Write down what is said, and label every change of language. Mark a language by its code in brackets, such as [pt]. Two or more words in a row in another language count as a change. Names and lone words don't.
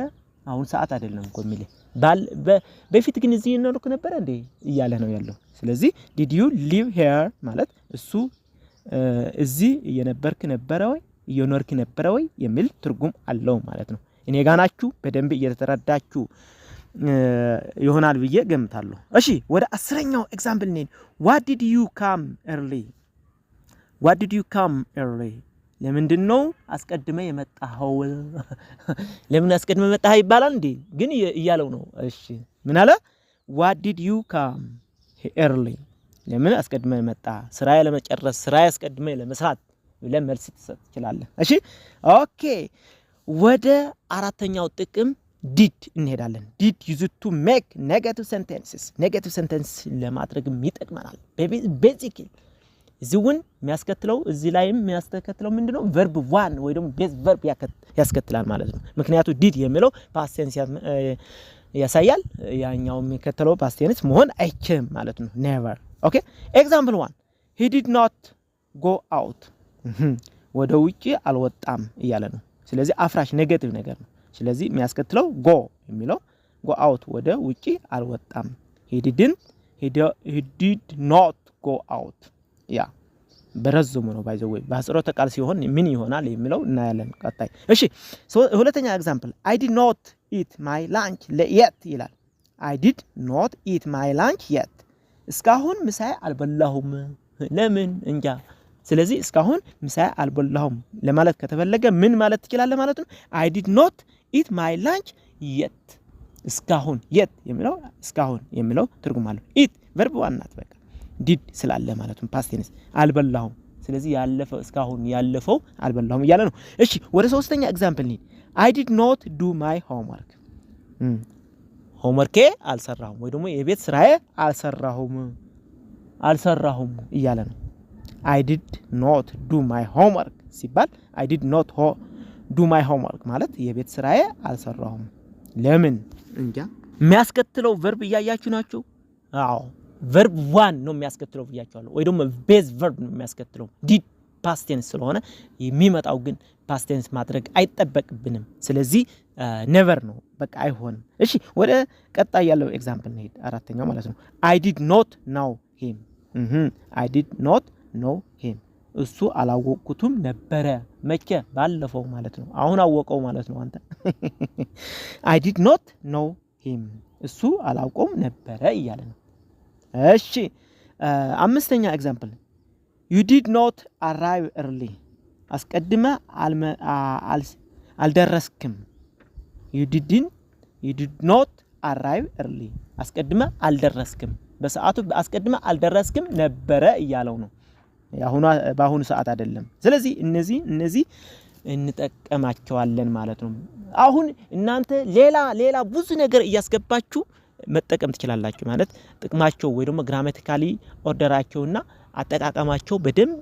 [am] አሁን ሰዓት አይደለም እኮ የሚልህ በፊት ግን እዚህ እየኖርክ ነበር እንዴ እያለ ነው ያለው። ስለዚህ [en] did you live here [am] ማለት እሱ እዚህ እየነበርክ ነበር ወይ እየኖርክ ነበር ወይ የሚል ትርጉም አለው ማለት ነው። እኔ ጋር ናችሁ በደንብ እየተረዳችሁ ይሆናል ብዬ ገምታለሁ። እሺ ወደ 10ኛው ኤግዛምፕል ነኝ። [en] what did you come early [am] ለምንድነው አስቀድመ የመጣኸው? ለምን አስቀድመ መጣህ ይባላል እንዴ ግን እያለው ነው። እሺ ምን አለ? [en] what did you come early [am] ለምን አስቀድመ መጣ? ስራዬ ለመጨረስ ስራዬ አስቀድመ ለመስራት ብለህ መልስ ትሰጥ ይችላል። እሺ ኦኬ ወደ አራተኛው ጥቅም did እንሄዳለን። [en] did used to make negative sentence [am] ለማድረግም ይጠቅመናል። ቤዚክሊ እዚውን የሚያስከትለው እዚህ ላይም የሚያስከትለው ምንድነው verb 1 ወይ ደግሞ [en] base verb [am] ያስከትላል ማለት ነው። ምክንያቱም did የሚለው [en] past tense [am] ያሳያል። ያኛው የሚከተለው [en] past tense [am] መሆን አይችልም ማለት ነው። never ኦኬ ኤግዛምፕል 1 [en] he did not go out [am] ወደ ውጪ አልወጣም እያለ ነው። ስለዚህ አፍራሽ ኔጌቲቭ ነገር ነው። ስለዚህ የሚያስከትለው go የሚለው [en] go out [am] ወደ ውጪ አልወጣም። [en] he did not go out [am] ያ በረዘሙ ነው ባይዘው ወይ በአጽሮተ ቃል ሲሆን ምን ይሆናል የሚለው እናያለን ቀጣይ። እሺ ሁለተኛ ኤግዛምፕል [en] I did not eat my lunch yet [am] ይላል። [en] I did not eat my lunch yet [am] እስካሁን ምሳዬ አልበላሁም። ለምን እንጃ። ስለዚህ እስካሁን ምሳዬ አልበላሁም ለማለት ከተፈለገ ምን ማለት ትችላለህ ማለት ነው? [en] I did not eat my lunch yet [am] እስካሁን yet የሚለው ትርጉም አለው። eat verb 1 ናት በቃ did ስላለ ማለት ነው [en] past tense [am] አልበላሁም። ስለዚህ ያለፈው እስካሁን ያለፈው አልበላሁም እያለ ነው። እሺ ወደ ሶስተኛ ኤግዛምፕል ነኝ። [en] I did not do my homework [am] ሆምወርኬ አልሰራሁም ወይ ደግሞ የቤት ስራዬ አልሰራሁም። አልሰራሁም እያለ ነው። [en] I did not do my homework [am] ሲባል [en] I did not do my homework [am] ማለት የቤት ስራዬ አልሰራሁም። ለምን እንጃ። የሚያስከትለው ቨርብ እያያችሁ ናችሁ? አዎ ቨርብ 1 ነው የሚያስከትለው ብያችኋለሁ። ወይ ደግሞ [en] base verb [am] ነው የሚያስከትለው። [en] did past tense [am] ስለሆነ የሚመጣው ግን [en] past tense [am] ማድረግ አይጠበቅብንም። ስለዚህ ኔቨር ነው በቃ አይሆንም። እሺ ወደ ቀጣይ ያለው ኤግዛምፕል እንሄድ። አራተኛው ማለት ነው [en] I did not know him I did not know him [am] እሱ አላወቅኩትም ነበረ። መቼ? ባለፈው ማለት ነው። አሁን አወቀው ማለት ነው አንተ። [en] I did not know him [am] እሱ አላውቀውም ነበረ እያለ ነው። እሺ አምስተኛ ኤግዛምፕል [en] You did not arrive early [am] አስቀድመ አልደረስክም። [en] You did not arrive early [am] አስቀድመ አልደረስክም። በሰዓቱ አስቀድመ አልደረስክም ነበረ እያለው ነው። በአሁኑ ሰዓት አይደለም። ስለዚህ እነዚህ እንጠቀማቸዋለን ማለት ነው። አሁን እናንተ ሌላ ብዙ ነገር እያስገባችሁ መጠቀም ትችላላችሁ ማለት ጥቅማቸው ወይ ደግሞ ግራማቲካሊ ኦርደራቸውና አጠቃቀማቸው በደንብ